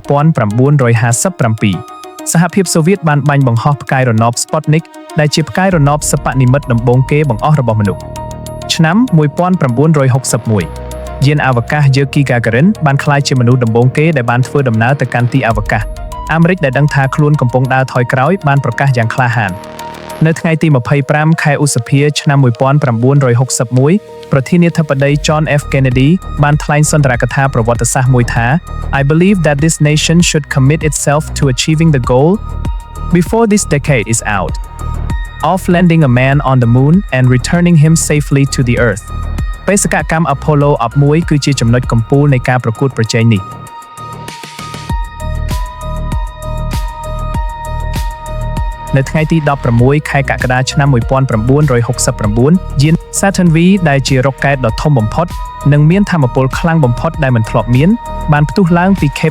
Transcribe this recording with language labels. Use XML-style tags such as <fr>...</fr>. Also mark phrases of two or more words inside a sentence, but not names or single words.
<km>1957 សហភាពសូវៀតបានបាញ់បង្ហោះផ្កាយរណប Sputnik ដែលជាផ្កាយរណបសិប្បនិម្មិតដំបូងគេបង្អស់របស់មនុស្សឆ្នាំ1961យានអវកាស Yuri Gagarin បានក្លាយជាមនុស្សដំបូងគេដែលបានធ្វើដំណើរទៅកាន់ទីអវកាសអាមេរិកដែលដឹងថាខ្លួនកំពុងដើរថយក្រោយបានប្រកាសយ៉ាងក្លាហាននៅថ្ងៃទី25ខែឧសភាឆ្នាំ1961ប្រធានាធិបតី John F. Kennedy បានថ្លែងសុន្ទរកថាប្រវត្តិសាស្ត្រមួយថា</km> <en>I believe that this nation should commit itself to achieving the goal before this decade is out of landing a man on the moon and returning him safely to the earth</en> <km>បេសកកម្ម Apollo 11គឺជាចំណុចកំពូលនៃការប្រកួតប្រជែងនេះ នៅថ្ងៃទី16ខែកក្កដាឆ្នាំ1969យាន Saturn V ដែលជារ៉ុកកែតដ៏ធំបំផុតនិងមានថាមពលខ្លាំងបំផុតដែលមិនធ្លាប់មានបានផ្ទុះឡើងពី Cape</km>